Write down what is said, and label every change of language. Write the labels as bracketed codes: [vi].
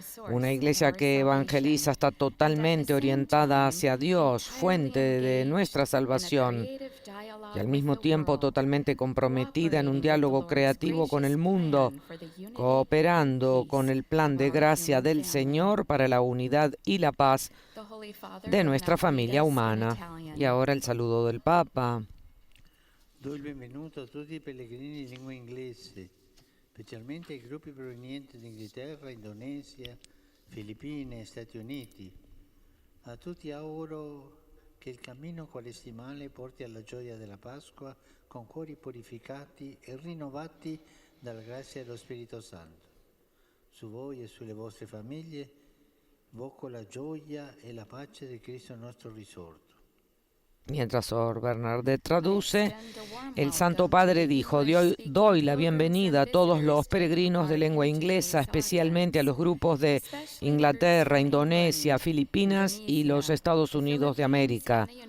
[es] Una Iglesia que evangeliza está totalmente orientada hacia Dios, fuente de nuestra salvación, y al mismo tiempo totalmente comprometida en un diálogo creativo con el mundo, cooperando con el plan de gracia del Señor para la unidad y la paz de nuestra familia humana. Y ahora el saludo del Papa. [it] Do il benvenuto a tutti i pellegrini di lingua inglese, specialmente ai gruppi provenienti da Inghilterra, Indonesia, Filippine e Stati Uniti. A tutti auguro che il cammino quaresimale porti alla gioia della Pasqua con cuori purificati e rinnovati dalla grazia dello Spirito Santo. Su voi e sulle vostre famiglie invoco la gioia e la pace di Cristo nostro risorto. [es] Mientras Sor Bernadette traduce, el Santo Padre dijo: doy la bienvenida a todos los peregrinos de lengua inglesa, especialmente a los grupos de Inglaterra, Indonesia, Filipinas y los Estados Unidos de América.